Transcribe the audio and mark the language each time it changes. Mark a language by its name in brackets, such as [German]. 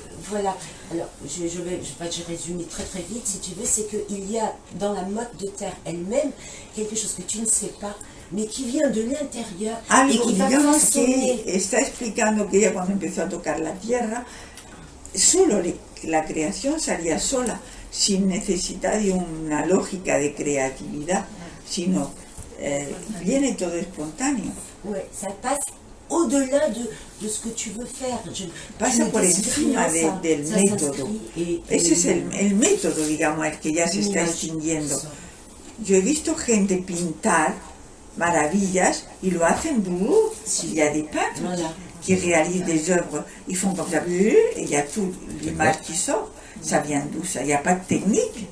[French] Voilà, alors je vais résumer très très vite si tu veux, c'est qu'il y a dans la motte de terre elle-même quelque chose que tu ne sais pas, mais qui vient de l'intérieur et [Spanish] Algo, [French] qui va [Spanish] digamos [French] façonner. [Spanish] que está explicando que ella cuando empezó a tocar la tierra, solo la creación salía sola, sin necesidad de una lógica de creatividad, sino viene todo espontáneo. [French] Ouais, ça passe au-delà de ce que tu veux faire. [Spanish] Pasa por encima del método. Ese es el método, digamos, el que ya se está extinguiendo. Yo he visto gente pintar maravillas y lo hacen [French] il y a des peintres qui réalisent des œuvres, ils font comme ça, et il y a toute l'image qui sort. Ça vient d'où ça? Il n'y a pas de technique.